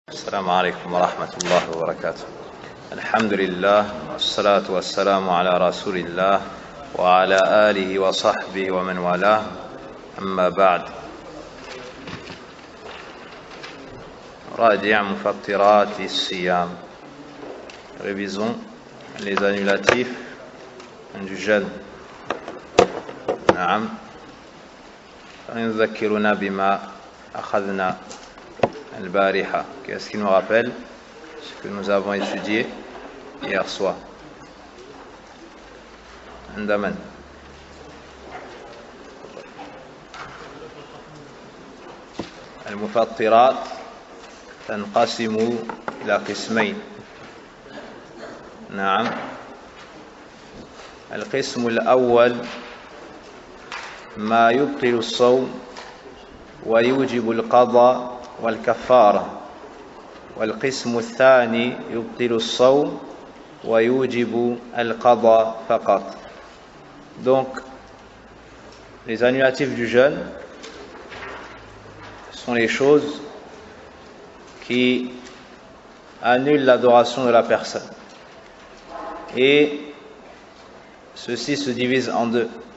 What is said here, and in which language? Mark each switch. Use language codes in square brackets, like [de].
[ar] السلام عليكم ورحمة الله وبركاته. الحمد لله والصلاة والسلام على رسول الله وعلى آله وصحبه ومن والاه. أما بعد، راجع مفطرات الصيام. [fr] Révisons les annulatifs du jeûne. [ar] نعم. نذكرنا بما أخذنا البارحة. [fr] Qu'est-ce qui nous rappelle ce que nous avons étudié hier soir? [ar] عندما المفطرات تنقسم إلى قسمين. نعم. القسم الأول ما يبطل الصوم ويوجب القضاء والكفارة، والقسم الثاني يبطل الصوم ويوجب القضاء فقط. [fr] Donc, les annulatifs du jeûne sont les choses qui annulent l'adoration de la personne. Et ceci se divise en deux.